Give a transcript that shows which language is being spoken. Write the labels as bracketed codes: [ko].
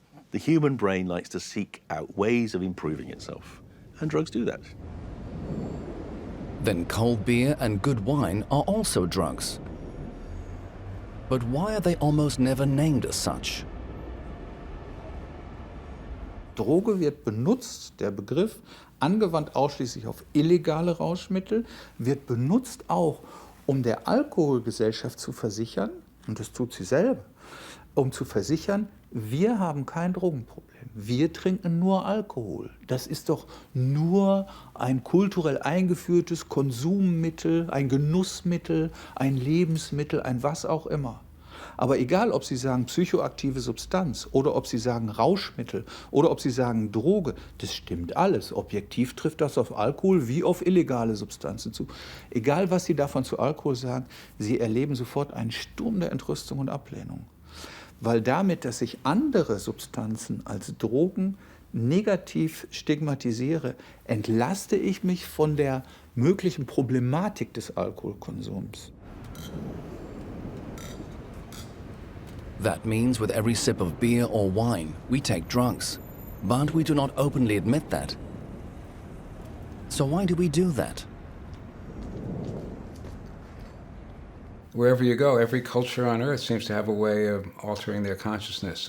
[en] The human brain likes to seek out ways of improving itself, and drugs do that. Then cold beer and good wine are also drugs. But why are they almost never named as such? [de] Droge wird benutzt, der Begriff, angewandt ausschließlich auf illegale Rauschmittel, wird benutzt auch, um der Alkoholgesellschaft zu versichern, und das tut sie selber, um zu versichern, wir haben kein Drogenproblem, wir trinken nur Alkohol. Das ist doch nur ein kulturell eingeführtes Konsummittel, ein Genussmittel, ein Lebensmittel, ein was auch immer. Aber egal, ob Sie sagen psychoaktive Substanz oder ob Sie sagen Rauschmittel oder ob Sie sagen Droge, das stimmt alles. Objektiv trifft das auf Alkohol wie auf illegale Substanzen zu. Egal, was Sie davon zu Alkohol sagen, Sie erleben sofort einen Sturm der Entrüstung und Ablehnung. weil damit, dass ich andere Substanzen als Drogen negativ stigmatisiere, entlaste ich mich von der möglichen Problematik des Alkoholkonsums. [en] That means with every sip of beer or wine, we take drugs. But we do not openly admit that. So why do we do that? Wherever you go, every culture on earth seems to have a way of altering their consciousness.